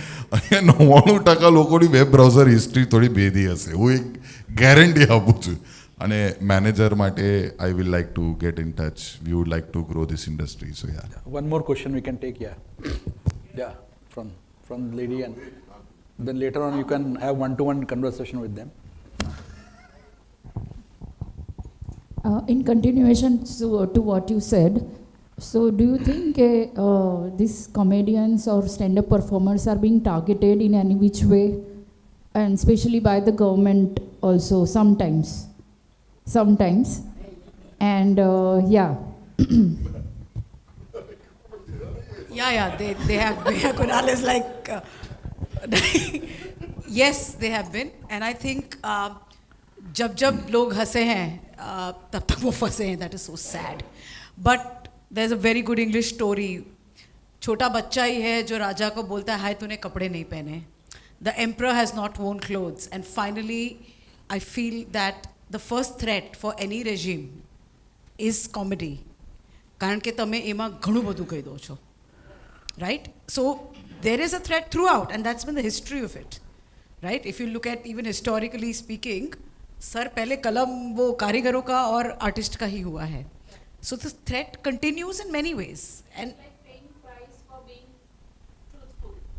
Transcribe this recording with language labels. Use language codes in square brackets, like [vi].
[gu] અને 99% લોકોની web browser history થોડી ભેદી હશે. હું એક ગેરંટી આપું છું. [en] અને મેનેજર માટે I will like to get in touch. We would like to grow this industry. So yeah. One more question we can take, yeah, from the lady, and then later on you can have one-to-one conversation with them. In continuation to what you said, so do you think these comedians or stand-up performers are being targeted in any which way, and especially by the government also sometimes, and yeah. Yeah, they have been. Kunal is like, yes, they have been. And I think [hi] जब लोग हंसे हैं तब तक वो फंसे हैं. [en] That is so sad. But there's a very good English story. [hi] छोटा बच्चा ही है जो राजा को बोलता है हाय तूने कपड़े नहीं पहने. [en] The emperor has not worn clothes. And finally, I feel that the first threat for any regime is comedy. [gu] કારણ કે તમે એમાં ઘણું બધું કહી દો છો. [en] Right? So there is a threat throughout, and that's been the history of it. Right? If you look at even historically speaking, [hi] sir पहले कलम वो कारीगरों का और आर्टिस्ट का ही हुआ है. [en] So the threat continues in many ways. And Like paying price for being truthful.